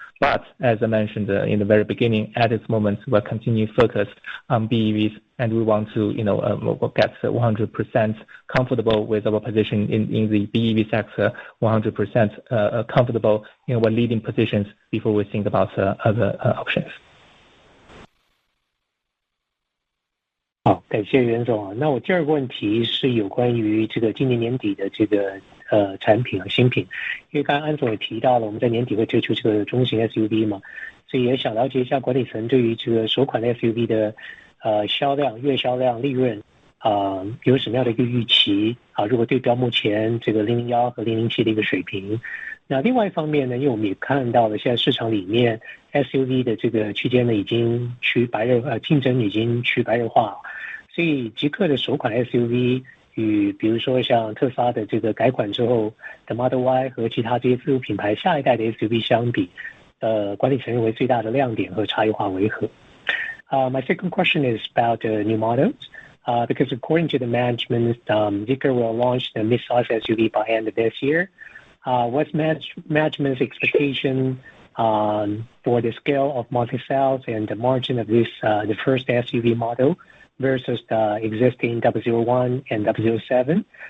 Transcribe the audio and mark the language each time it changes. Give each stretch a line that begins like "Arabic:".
English: But as I mentioned in the very beginning, at this moment we're continuing focused on BEVs, and we want to get 100% comfortable with our position in the BEV sector, 100% comfortable in our leading positions before we think about other options.
Chinese: 好，感谢袁总。那我第二个问题是有关于这个今年年底的这个产品和新品，因为刚刚安总也提到了，我们在年底会推出这个中型 SUV 嘛，所以也想了解一下管理层对于这个首款的 SUV 的销量、月销量、利润有什么样的一个预期如果对标目前这个001和007的一个水平。那另外一方面呢，因为我们也看到了现在市场里面 SUV 的这个区间呢已经竞争已经趋白热化，所以极客的首款 SUV 与比如说像特斯拉的这个改款之后的 Model Y 和其他这些自主品牌下一代的 SUV 相比，管理层认为最大的亮点和差异化为何？
English: My second question is about the new models. Because according to the management, Zeekr will launch the mid-size SUV by end of this year. What's management's expectation for the scale of market sales and the margin of this the first SUV model versus the existing 001 and 007?